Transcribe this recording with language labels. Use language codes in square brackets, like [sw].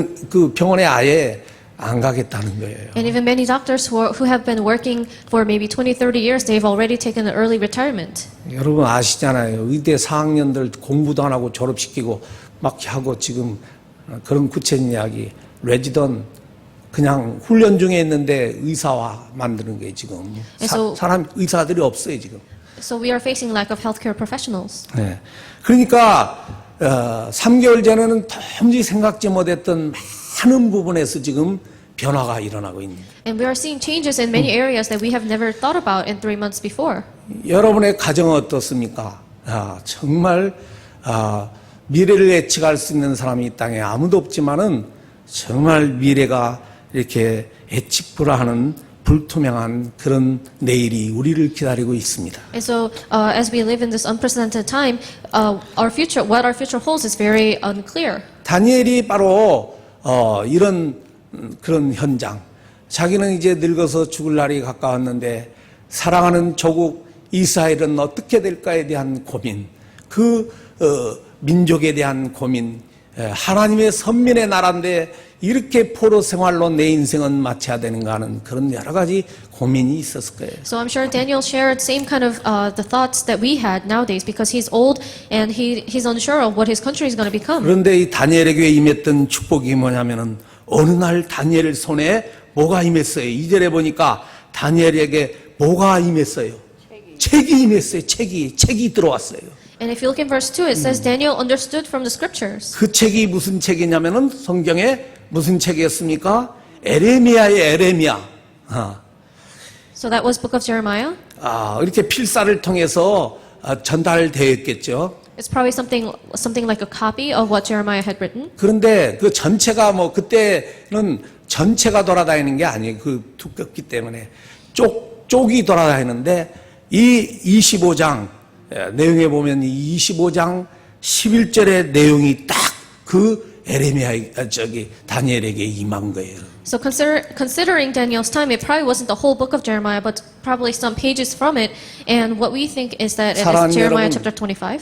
[ko] 그 병원에 아예 안 가겠다는 거예요. [en] And even many doctors who have been working for maybe 20, 30 years, they've already taken an early retirement. [ko] 여러분 아시잖아요. 의대 4학년들 공부도 안 하고 졸업시키고 막 하고 지금 그런 구체적인 이야기. 레지던 그냥 훈련 중에 있는데 의사화 만드는 게 지금. 사람 의사들이 없어요, 지금. [en] So we are facing lack of healthcare professionals. [ko] 네. 그러니까 3개월 전에는 도무지 생각지 못했던 많은 부분에서 지금 변화가 일어나고 있는 거예요. [en] And we are seeing changes in many areas that we have never thought about in 3 months before. [ko] 여러분의 가정은 어떻습니까? 정말 미래를 예측할 수 있는 사람이 이 땅에 아무도 없지만은 정말 미래가 이렇게 예측 불허하는 불투명한 그런 내일이 우리를 기다리고 있습니다. [en] And so, as we live in this unprecedented time, what our future holds is very unclear. [ko] 다니엘이 바로 이런 그런 현장, 자기는 이제 늙어서 죽을 날이 가까웠는데 사랑하는 조국 이스라엘은 어떻게 될까에 대한 고민, 그 민족에 대한 고민, 하나님의 선민의 나라인데 이렇게 포로 생활로 내 인생은 마쳐야 되는가 하는 그런 여러 가지 고민이 있었을 거예요. [en] So I'm sure Daniel shared same kind of the thoughts that we had nowadays because he's old and he's unsure of what his country is going to become. [ko] 그런데 이 다니엘에게 임했던 축복이 뭐냐면은 어느 날 다니엘 손에 뭐가 임했어요. 2절에 보니까 다니엘에게 뭐가 임했어요. 책이 임했어요. 책이 들어왔어요. [en] And if you look in verse 2, it says Daniel understood from the scriptures. [ko] 그 책이 무슨 책이냐면은 성경에 무슨 책이었습니까? 에레미야의 에레미야. [en] So that was book of Jeremiah. [ko] 이렇게 필사를 통해서 전달되었겠죠. [en] It's probably something like a copy of what Jeremiah had written. [ko] 그런데 그 전체가 그때는 전체가 돌아다니는 게 아니에요. 그 두껍기 때문에 쪽이 돌아다니는데 이 25장 내용에 보면 이 25장 11절의 내용이 딱 그 다니엘에게 임한 거예요. [en] So considering Daniel's time, it probably wasn't the whole book of Jeremiah, but probably some pages from it. And what we think is that it is Jeremiah chapter 25.